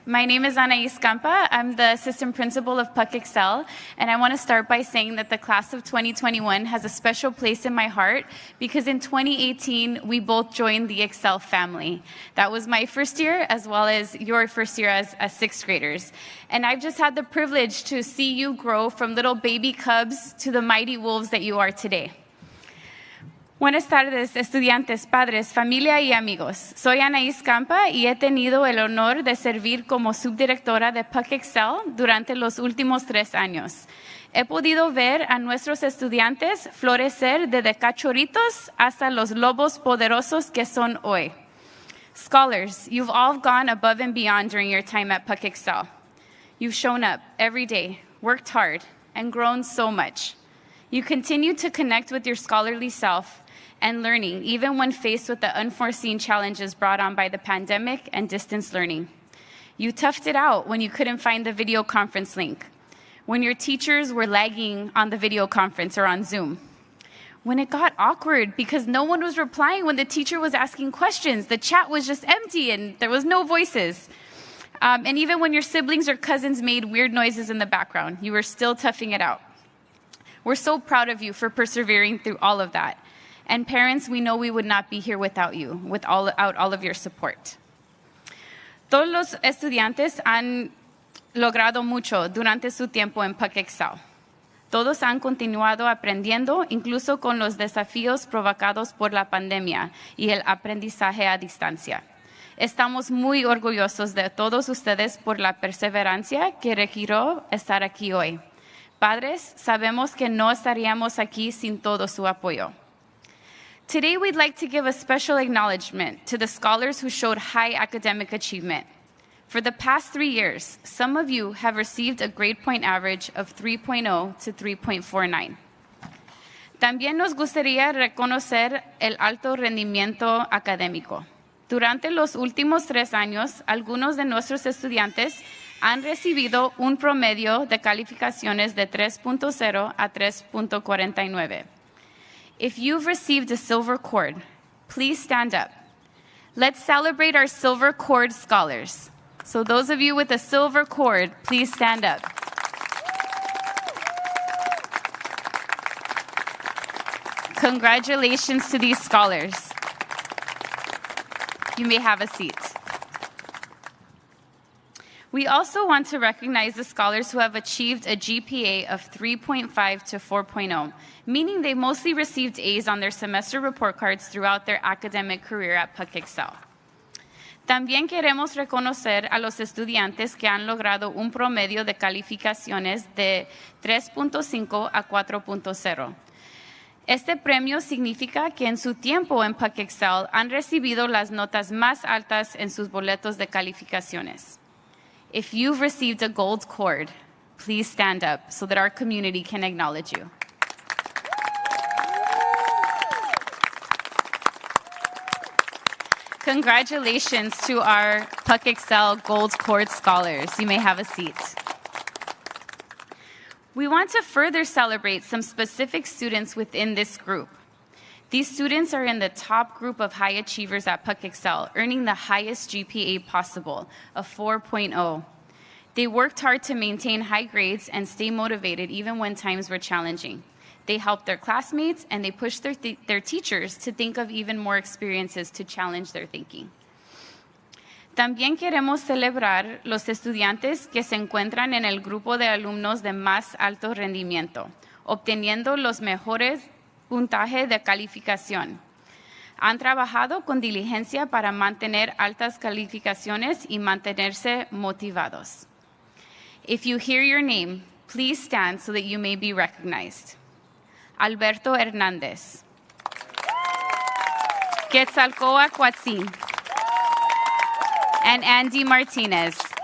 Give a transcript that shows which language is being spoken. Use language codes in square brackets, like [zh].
[en] My name is Anaís Campa. I'm the assistant principal of PUC Excel, and I want to start by saying that the class of 2021 has a special place in my heart because in 2018, we both joined the Excel family. That was my first year as well as your first year as sixth graders. And I've just had the privilege to see you grow from little baby cubs to the mighty wolves that you are today. [es] Buenas tardes, estudiantes, padres, familia y amigos. Soy Anaís Campa y he tenido el honor de servir como subdirectora de PUC Excel durante los últimos 3 años. He podido ver a nuestros estudiantes florecer desde cachorritos hasta los lobos poderosos que son hoy. [en] Scholars, you've all gone above and beyond during your time at PUC Excel. You've shown up every day, worked hard, and grown so much. You continue to connect with your scholarly self and learning, even when faced with the unforeseen challenges brought on by the pandemic and distance learning. You toughed it out when you couldn't find the video conference link, when your teachers were lagging on the video conference or on Zoom, when it got awkward because no one was replying when the teacher was asking questions, the chat was just empty and there was no voices. And even when your siblings or cousins made weird noises in the background, you were still toughing it out. We're so proud of you for persevering through all of that. And parents, we know we would not be here without you, without all of your support. [es] Todos los estudiantes han logrado mucho durante su tiempo en PUC Excel. Todos han continuado aprendiendo, incluso con los desafíos provocados por la pandemia y el aprendizaje a distancia. Estamos muy orgullosos de todos ustedes por la perseverancia que requirió estar aquí hoy. Padres, sabemos que no estaríamos aquí sin todo su apoyo. [en] Today, we'd like to give a special acknowledgement to the scholars who showed high academic achievement. For the past 3 years, some of you have received a grade point average of 3.0 to 3.49. [es] También nos gustaría reconocer el alto rendimiento académico. Durante los últimos 3 años, algunos de nuestros estudiantes han recibido un promedio de calificaciones de 3.0 a 3.49. [en] If you've received a silver cord, please stand up. Let's celebrate our silver cord scholars. So those of you with a silver cord, please stand up. Congratulations to these scholars. You may have a seat. We also want to recognize the scholars who have achieved a GPA of 3.5 to 4.0, meaning they mostly received A's on their semester report cards throughout their academic career at PUC Excel. [es] También queremos reconocer a los estudiantes que han logrado un promedio de calificaciones de 3.5 a 4.0. Este premio significa que en su tiempo en PUC Excel han recibido las notas más altas en sus boletos de calificaciones. [en] If you've received a gold cord, please stand up so that our community can acknowledge you. Congratulations to our PUC Excel Gold Cord Scholars. You may have a seat. We want to further celebrate some specific students within this group. These students are in the top group of high achievers at PUC Excel, earning the highest GPA possible, a 4.0. They worked hard to maintain high grades and stay motivated even when times were challenging. They helped their classmates and they pushed their teachers to think of even more experiences to challenge their thinking. [es] También queremos celebrar los estudiantes que se encuentran en el grupo de alumnos de más alto rendimiento, obteniendo los mejores puntajes de calificación. Han trabajado con diligencia para mantener altas calificaciones y mantenerse motivados. [en] If you hear your name, please stand so that you may be recognized. Alberto Hernández. Quetzalcoatl Cuatzin. And Andy Martinez.